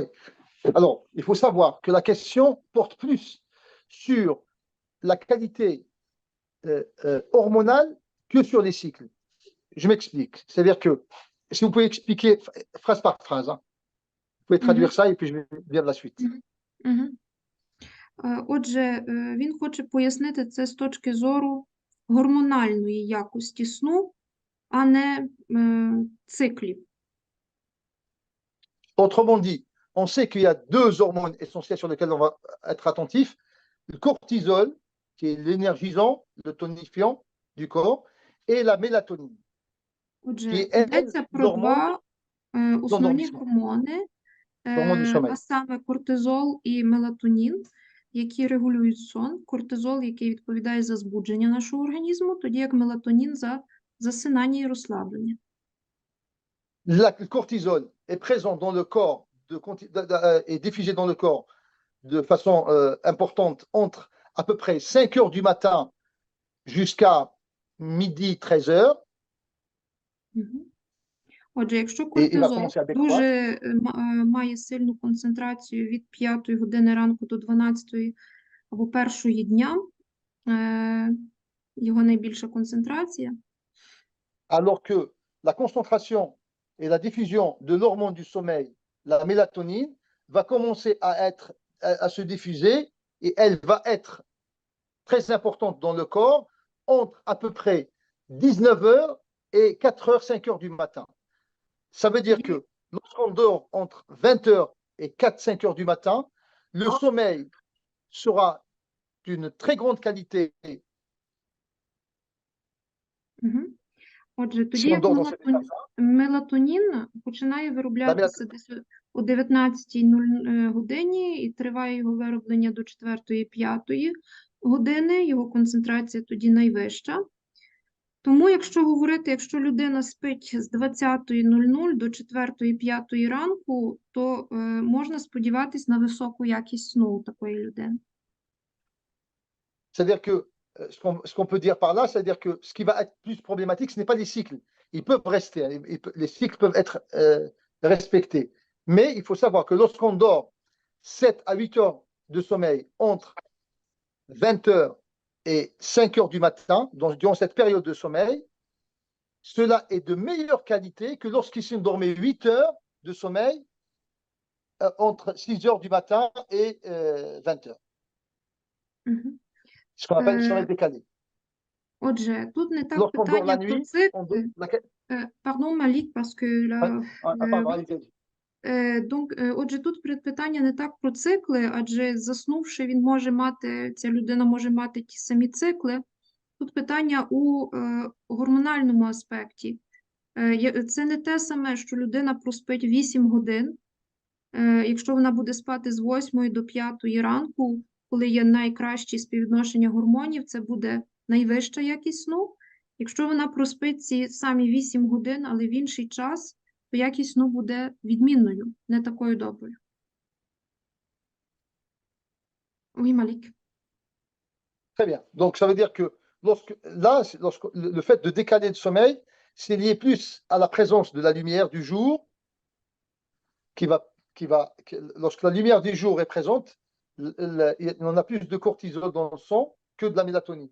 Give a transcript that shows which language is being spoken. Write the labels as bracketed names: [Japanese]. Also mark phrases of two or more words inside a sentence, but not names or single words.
[French] Alors, il faut savoir que la question porte plus sur la qualité hormonale que sur les cycles. Je m'explique. C'est-à-dire que, si vous pouvez expliquer phrase par phrase, hein, vous pouvez traduire ça et puis je vais dire la suite. [Ukrainian] Отже, він хоче пояснити це з точки зору гормональної якості сну, а не циклів. [French] Autrement dit, on sait qu'il y a deux hormones essentielles sur lesquelles on va être attentif. Le cortisol, qui est l'énergisant, le tonifiant du corps, et la mélatonine. [Ukrainian] Отже, [French] qui est [Ukrainian] йдеться про два основні [French] l'endormissement. [Ukrainian] гормони, [French] Гормон du sommeil. [Ukrainian] а саме кортизол і мелатонін, які регулюють сон. Кортизол, який відповідає за збудження нашого організму, тоді як мелатонін за засинання і розслаблення. [French] Le cortisol est présent dans le corps et diffusé dans le corps de façon importante entre à peu près 5 heures du matin jusqu'à midi, 13 heures. [Ukrainian] Отже, якщо [French] Et il va [Ukrainian] кортизол [French] commencer à décroître. [Ukrainian] дуже має сильну концентрацію від 5 години ранку до 12 або 1 дня, його найбільша концентрація, [French] Alors que la concentration et la diffusion de l'hormone du sommeil, la mélatonine, va commencer à se diffuser et elle va être très importante dans le corps entre à peu près 19h et 4h, 5h du matin. Ça veut dire que lorsqu'on dort entre 20h et 4-5h du matin, le sommeil sera d'une très grande qualité. [Ukrainian] Отже, тоді [French] Si on [Ukrainian] як [French] dort dans cet état-là, [Ukrainian] мелатонін починає вироблятися десь о 19:00 годині і триває його вироблення до 4-5 години, його концентрація тоді найвища. Тому, якщо людина спить з 20:00 до 4-5 ранку, то можна сподіватись на високу якість сну у такої людини. [French] c'est-à-dire que ce qu'on peut dire par là, c'est-à-dire que ce qui va être plus problématique, ce n'est pas les cycles. Ils peuvent rester, les cycles peuvent être respectés. Mais il faut savoir que lorsqu'on dort 7 à 8 heures de sommeil entre 20 heures et 5 heures du matin, durant cette période de sommeil, cela est de meilleure qualité que lorsqu'ils se dormaient 8 heures de sommeil entre 6 heures du matin et 20 heures. Ce qu'on appelle le sommeil décalé. [Ukrainian] Отже, тут не так [French] Lorsqu'on dort la [Ukrainian] питання про [French] nuit, on [Ukrainian] цикли. [French] dort... Pardon, Malik, parce que là, pardon, allez-y. donc, [Ukrainian] отже, тут питання не так про цикли, адже заснувши, ця людина може мати ті самі цикли. Тут питання у гормональному аспекті. Це не те саме, що людина проспить 8 годин, якщо вона буде спати з 8 до 5 ранку, коли є найкраще співвідношення гормонів, це буде найвища якість сну. Якщо вона проспить ці самі 8 годин, але в інший час, то якість сну буде відмінною, не такою доброю. [French] Oui, Malik. Très bien. Donc, ça veut dire que le fait de décaler le sommeil, c'est lié plus à la présence de la lumière du jour, lorsque la lumière du jour est présente, on a plus de cortisol dans le sang que de la mélatonine.